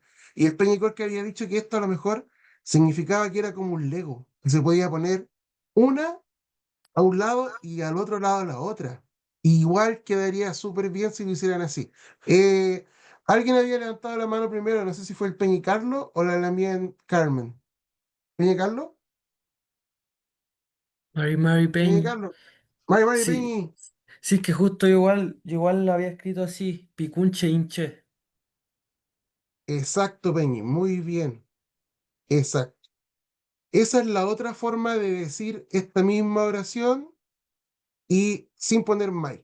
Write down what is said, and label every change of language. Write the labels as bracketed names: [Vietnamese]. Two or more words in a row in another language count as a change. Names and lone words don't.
[Spanish] Y el Peña que había dicho que esto a lo mejor significaba que era como un Lego, que se podía poner una a un lado y al otro lado la otra. Igual quedaría súper bien si lo hicieran así. Eh, Alguien había levantado la mano primero, no sé si fue el Peñicarlo o la Lamien Carmen. ¿Peñicarlo? [Mapuche] Mari Peñi. Peñicarlo. Mari, Mari, [Spanish] Sí, Peñi. sí, es que justo igual lo había escrito así, Picunche Inche. Exacto, Peñi, muy bien. Exacto. Esa es la otra forma de decir esta misma oración y sin poner mai.